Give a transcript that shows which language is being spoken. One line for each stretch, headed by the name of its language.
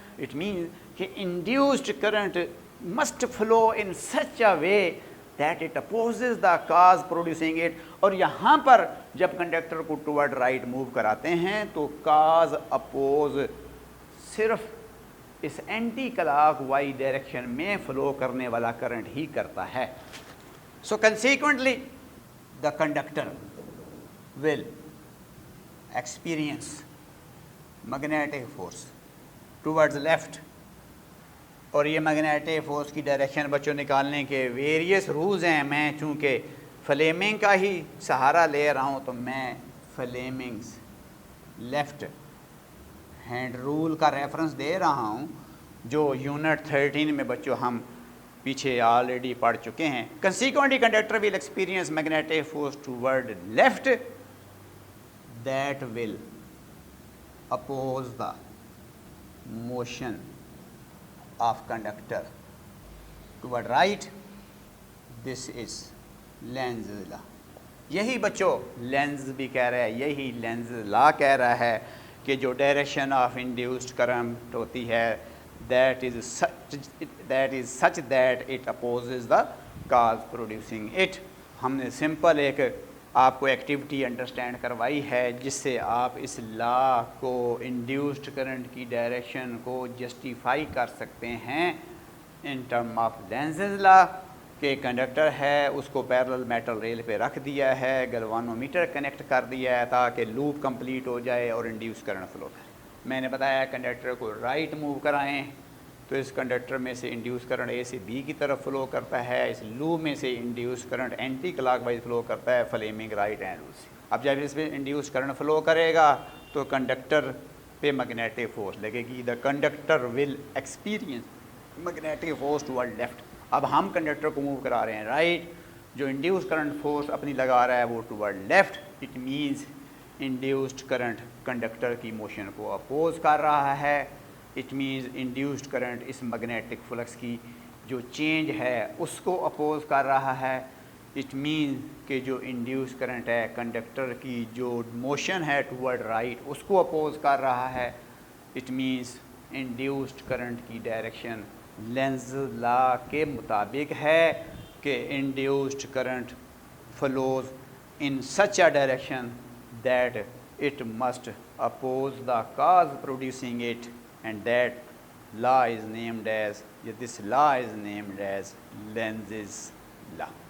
English: It means کہ induced current must flow in such a way that it opposes the cause producing it.
Urdu: اور یہاں پر جب conductor کو toward right move کراتے ہیں تو کاز اپوز صرف اس اینٹی کلاک وائی ڈائریکشن میں فلو کرنے والا کرنٹ ہی کرتا ہے.
English: So consequently the conductor will experience magnetic force towards left.
Urdu: اور یہ میگنیٹک فورس کی ڈائریکشن بچوں نکالنے کے ویریس رولز ہیں. میں چونکہ فلیمنگ کا ہی سہارا لے رہا ہوں تو میں فلیمنگز لیفٹ ہینڈ رول کا ریفرنس دے رہا ہوں جو یونٹ 13 میں بچوں ہم پیچھے آلریڈی پڑھ چکے ہیں.
English: Consequently conductor will experience magnetic force toward left that will oppose the motion of conductor toward right. This is Lenz law.
Urdu: یہی بچوں لینز بھی کہہ رہا ہے, یہی لینز لا کہہ رہا ہے کہ جو ڈائریکشن آف انڈیوسڈ کرنٹ ہوتی ہے
English: that is such that it opposes the cause producing it.
Urdu: ہم نے سمپل ایک آپ کو ایکٹیویٹی انڈرسٹینڈ کروائی ہے جس سے آپ اس لا کو انڈیوسڈ کرنٹ کی ڈائریکشن کو جسٹیفائی کر سکتے ہیں
English: in term of Lenz's law
Urdu: کہ کنڈکٹر ہے اس کو پیرل میٹل ریل پہ رکھ دیا ہے, گلوانومیٹر کنیکٹ کر دیا ہے تاکہ لوپ کمپلیٹ ہو جائے اور انڈیوس کرنٹ فلو کرے. میں نے بتایا کنڈکٹر کو رائٹ موو کرائیں تو اس کنڈکٹر میں سے انڈیوس کرنٹ اے سے بی کی طرف فلو کرتا ہے, اس لوپ میں سے induce current anti clock wise flu کرتا ہے فلیمنگ رائٹ ہینڈ رول سے. اب جب اس پہ انڈیوس کرنٹ فلو کرے گا تو کنڈکٹر پہ میگنیٹک فورس لگے گی.
English: The conductor will experience magnetic force toward left.
Urdu: اب ہم کنڈکٹر کو موو کرا رہے ہیں رائٹ, جو انڈیوس کرنٹ فورس اپنی لگا رہا ہے وہ toward left. It means induced current conductor کی موشن کو اپوز کر رہا ہے. It means induced current اس magnetic flicks کی جو چینج ہے اس کو اپوز کر رہا ہے. اٹ مینز کہ جو انڈیوس کرنٹ ہے کنڈکٹر کی جو موشن ہے ٹوورڈ رائٹ اس کو اپوز کر رہا ہے.
English: it means induced current
Urdu: کی ڈائریکشن لینز لا کے مطابق ہے کہ
English: Induced current flows in such a direction that it must oppose the cause producing it, and that law is named as this law is named as Lenz's law.